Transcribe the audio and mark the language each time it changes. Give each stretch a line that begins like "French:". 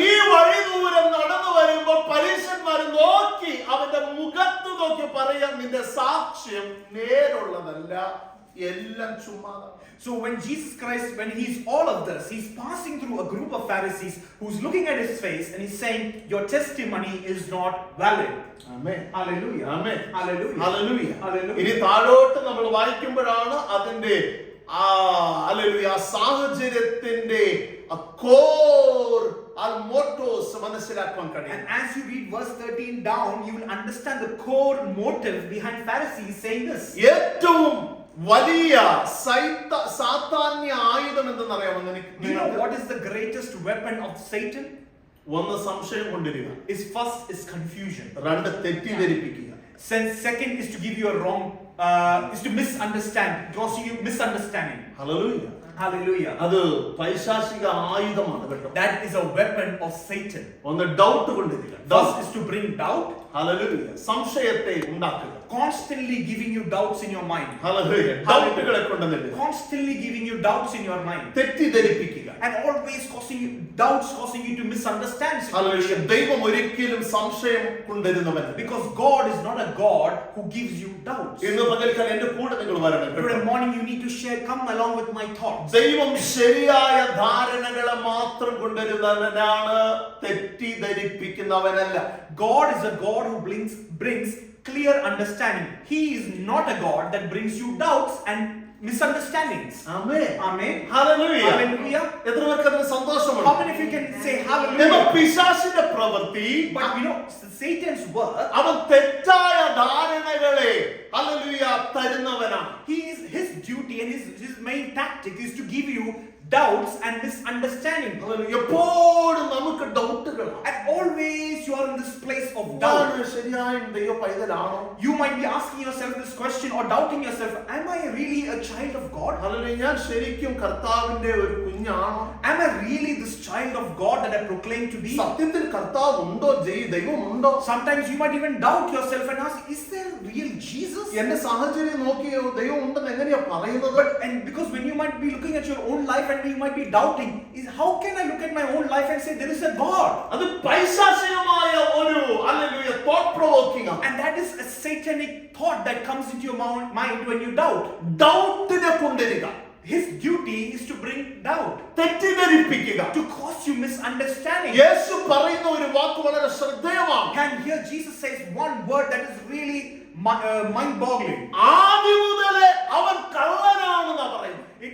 Malayalam: ഈ വഴി ദൂരം നടന്നു വരുമ്പോൾ പരീശന്മാർ നോക്കി അവന്റെ മുഖത്ത് നോക്കി പറയാൻ, നിന്റെ സാക്ഷ്യം നേരുള്ളതല്ല, എല്ലാം ചുമ്മാതാണ്.
English: So when Jesus Christ, when he's all of this, he's passing through a group of Pharisees who's looking at his face and he's saying, your testimony is not valid.
Malayalam: Amen.
English: Hallelujah.
Malayalam: Amen.
English: Hallelujah.
Malayalam: Hallelujah.
English: Hallelujah.
Malayalam: ഇനി താഴോട്ട് നമ്മൾ വായിക്കുമ്പോഴാണ് അതിന്റെ hallelujah സാഹചര്യത്തിന്റെ core motors മനസ്സിലാക്കാൻ
English: And
Malayalam: കഴിയും.
English: as you read verse 13 down, you will understand the core motive behind Pharisees saying this.
Malayalam: ഏറ്റവും വലിയ സാത്താന്യ ആയുധം എന്തെന്നറിയാമോ
English: Do you know
Malayalam: നിങ്ങൾക്ക്?
English: what is the greatest weapon of Satan?
Malayalam: ഒന്ന് സംശയം കൊണ്ടിരിക,
English: First is confusion.
Malayalam: രണ്ട് തെറ്റിദ്ധരിപ്പിക്കുക.
English: Second is to give you a wrong, is to misunderstand, causing you misunderstanding.
Malayalam: Hallelujah.
English: Hallelujah.
Malayalam: അത് പൈശാചിക ആയുധമാണ് കേട്ടോ.
English: That is a weapon of Satan.
Malayalam: ഒന്ന് doubt കൊണ്ടിരിക്കുക.
English: First is to bring doubt.
Malayalam: Hallelujah. സംശയത്തെ ഉണ്ടാക്കുക.
English: Constantly giving you doubts in your mind.
Malayalam: Hallelujah. ഡൗട്ടുകളെ കൊണ്ടുവന്നിട്ട്
English: Constantly giving you doubts in your mind.
Malayalam: തെറ്റിദ്ധരിപ്പിക്കുക.
English: And always causing you doubts, causing you to misunderstand
Malayalam: hallelujah.
English: situations.
Malayalam: ദൈവം ഒരിക്കലും സംശയം കൊണ്ടുവരുന്നവനല്ല.
English: Because God is not a God who gives you doubts.
Malayalam: ഇന്ന് പകൽക്കാലം എന്റെ കൂടെ നിങ്ങൾ വരണം കേട്ടോ.
English: Today morning you need to share, come along with my thoughts.
Malayalam: ദൈവം ശരിയായ ധാരണകളെ മാത്രം കൊണ്ടുവരുന്നവനാണ്, തെറ്റിദ്ധരിപ്പിക്കുന്നവനല്ല.
English: God is a God who brings clear understanding. He is not a God that brings you doubts and misunderstandings.
Malayalam: Amen.
English: Amen.
Malayalam: Hallelujah.
English: Hallelujah.
Malayalam: എത്ര പേർക്ക് അതിന്
English: How
Malayalam: സന്തോഷമുണ്ട്?
English: many of you can say
Malayalam: എന്നാൽ
English: hallelujah?
Malayalam: പിശാചിന്റെ പ്രവൃത്തി,
English: But you know, Satan's work,
Malayalam: അവൻ തെറ്റായ ധാരണകളെ hallelujah തരുന്നവനാണ്.
English: his duty and his main tactic is to give you doubts and misunderstanding.
Malayalam: Hallelujah. എപ്പോഴും നമുക്ക് ഡൗട്ടുകളാണ്.
English: And always you are in this place of doubt.
Malayalam: ഞാൻ ശരിയായ ദൈവ പൈതലാണോ?
English: You might be asking yourself this question or doubting yourself, am I really a child of God?
Malayalam: Hallelujah. ഞാൻ ശരിക്കും കർത്താവിന്റെ ഒരു കുഞ്ഞാണോ?
English: Am I really this child of God that I proclaim to be?
Malayalam: സത്യത്തിൽ കർത്താവ് ഉണ്ടോ? ദൈവമുണ്ടോ?
English: Sometimes you might even doubt yourself and ask, is there real Jesus?
Malayalam: എന്റെ സാഹചര്യം നോക്കിയോ ദൈവം ഉണ്ടെന്ന് എങ്ങനെയാ പറയുന്നത്?
English: And because when you might be looking at your own life and you might be doubting, is how can I look at my own life and say there is a God?
Malayalam: അത് പൈശാചികമായ ഒരു hallelujah
English: thought provoking
Malayalam: ആണ്.
English: And that is a satanic thought that comes into your mind when you doubt.
Malayalam: ഡൗട്ടിനെ കൊണ്ടുവരിക,
English: His duty is to bring doubt,
Malayalam: തെറ്റിദ്ധരിപ്പിക്കുക.
English: to cause you misunderstanding.
Malayalam: യേശു പറയുന്ന ഒരു വാക്ക് വളരെ ശ്രദ്ധേയമാണ്.
English: And here Jesus says one word that is really mind-boggling.
Malayalam: ആദി മുതലേ അവൻ കള്ളനാണെന്നാ പറയുന്നത്.